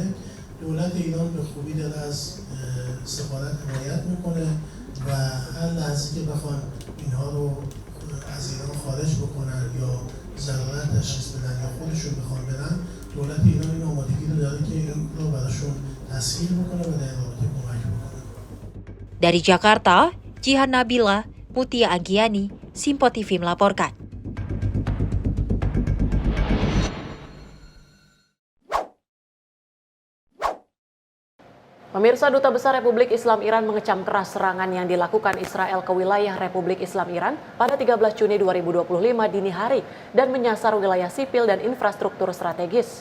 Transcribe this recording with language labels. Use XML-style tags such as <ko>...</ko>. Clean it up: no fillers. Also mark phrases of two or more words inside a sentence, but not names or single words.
<fa>دولت ایران به خوبی داره از سفارت حمایت میکنه و هر لحظه که بخوان اینها رو از ایران خارج بکنن یا ضرورت تشخیص بدن یا خودشون بخوان برن، دولت ایران این آمادگی رو داره که این رو براشون تسهیل بکنه و در رابطه کمک بکنه.</fa> <id>Dari Jakarta, Jihan Nabila, Mutia Anggiani, Simpo TV melaporkan. Pemirsa, Duta Besar Republik Islam Iran mengecam keras serangan yang dilakukan Israel ke wilayah Republik Islam Iran pada 13 Juni 2025 dini hari dan menyasar wilayah sipil dan infrastruktur strategis.</id>